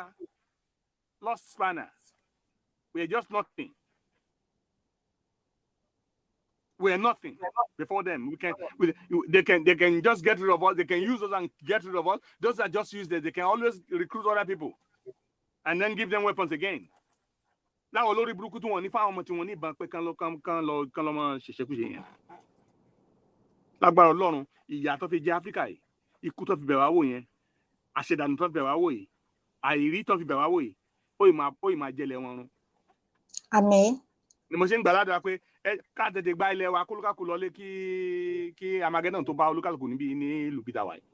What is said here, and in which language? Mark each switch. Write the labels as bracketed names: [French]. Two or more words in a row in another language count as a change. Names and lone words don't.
[English] Lost spanner. We're just nothing. We're nothing before them. They can just get rid of us. They can use us and get rid of us. Those are just useless. They can always recruit other people and then give them weapons again. Now, [Yoruba] Olori Brukutu woni fa omo ti woni ban pe kan lo mo sesekuse yen. Lágbára Ọlọ́run, ìyà tó fi jẹ Áfríkà yìí, ikú tó fi bẹ̀ wá wò yẹn, àṣedànù tó fi bẹ̀ wá wò yìí, àìrí tó fi bẹ̀ wá wò yìí, ó ì máa jẹlẹ̀ wọn run. Àmín. Ni mo ṣe ń gbàládùra pé ká tètè gba ilẹ̀ wa kólúkàkù lọlé kí Armageddon tó bá olúkàlùkù níbi ní ìlú Peter wáyé.